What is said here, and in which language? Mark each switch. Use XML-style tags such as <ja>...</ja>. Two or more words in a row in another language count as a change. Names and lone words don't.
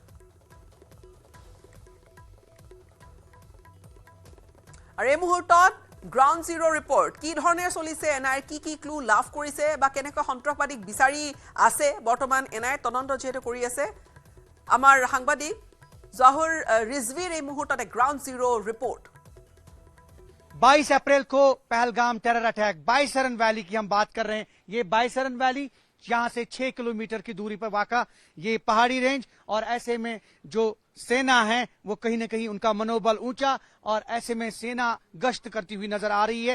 <as>আৰু এই মুহূৰ্তত গ্ৰাউণ্ড জিৰ' ৰিপৰ্ট কি ধৰণে চলিছে এনআইৰ কি ক্লু লাভ কৰিছে বা কেনেকৈ সন্ত্ৰাসবাদীক বিচাৰি আছে বৰ্তমান এনআই তদন্ত যিহেতু কৰি আছে আমাৰ সাংবাদিক জহুৰ ৰিজভিৰ এই মুহূৰ্ততে গ্ৰাউণ্ড জিৰ' ৰিপৰ্ট</as> <hi>22 अप्रैल को पहलगाम टेरर अटैक बाईसरन वैली की हम बात कर रहे हैं। ये बाईसरन वैली यहां से 6 किलोमीटर की दूरी पर वाक़ा ये पहाड़ी रेंज और ऐसे में जो सेना है वो कहीं ना कहीं उनका मनोबल ऊंचा और ऐसे में सेना गश्त करती हुई नजर आ रही है।</hi>